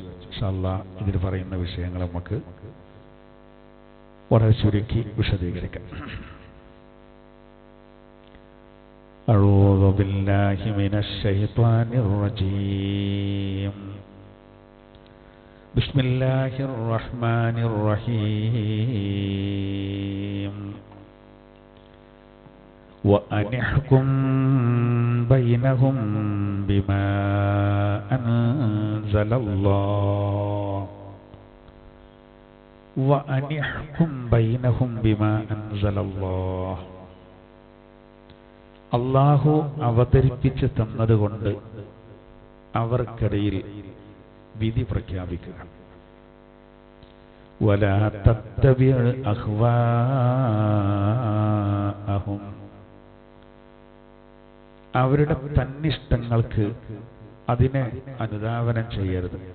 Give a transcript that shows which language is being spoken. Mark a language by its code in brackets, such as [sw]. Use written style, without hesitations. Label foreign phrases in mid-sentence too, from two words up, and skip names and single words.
[ar] إن شاء الله [ml] ഇതിൽ പറയുന്ന വിഷയങ്ങൾ നമുക്ക് വളരെ ചുരുക്കി വിശദീകരിക്കാം. [ar] أعوذ بالله من الشيطان الرجيم. بسم الله الرحمن الرحيم. وأنحكم بينهم بما أنزل الله وأنحكم بينهم بما أنزل الله. [ml] അല്ലാഹു അവതരിപ്പിച്ച് തന്നതുകൊണ്ട് അവർക്കിടയിൽ വിധി പ്രഖ്യാപിക്കുക. [ar] ولا تتبع أهواءهم, [ml] അവരുടെ തന്നിഷ്ടങ്ങൾക്ക് അതിനെ അനുധാവനം ചെയ്യരുത്.